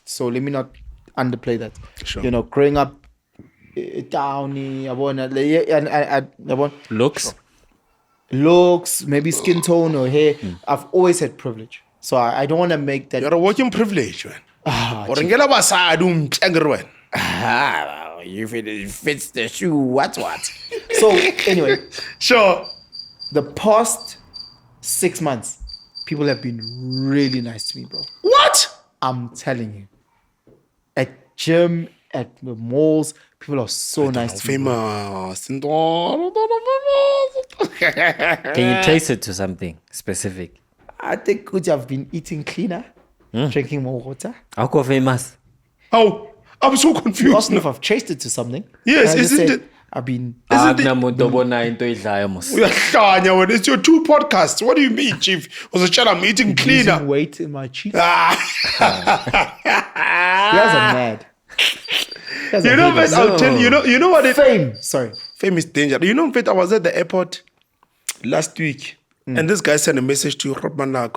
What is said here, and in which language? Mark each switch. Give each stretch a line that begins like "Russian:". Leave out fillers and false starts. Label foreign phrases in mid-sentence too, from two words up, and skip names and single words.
English: So let me not underplay that. Sure. You know, growing up downy, looks, maybe skin tone or hair. I've always had privilege. So I don't want to make that. You're a working privilege, man.
Xhosa: Or ngela basadi umtshengere wena.
English: If it fits the shoe, what? So anyway, Sure. the past 6 months, people have been really nice to me, bro. What? I'm telling you. At gym, at the malls, people are so nice to me. Bro. Famous. Can you trace it to something specific? I think I've been eating cleaner, drinking more water.
Xhosa: Ako famous.
English: Oh, I'm so You confused. asked me if I've traced it to something. Yes, And I just isn't said, it- I've been.
Xhosa: Uyahlanya wena.
English: It's your 2 podcasts. What do you mean, Chief? Was a child I'm eating Losing cleaner. weight in my cheeks. Ah. You guys are mad. You guys are You know, haters. but I'll tell you. You know what? Fame. Sorry. Fame is danger. You know, I was at the airport last week, and this guy sent a message to Rotmanako.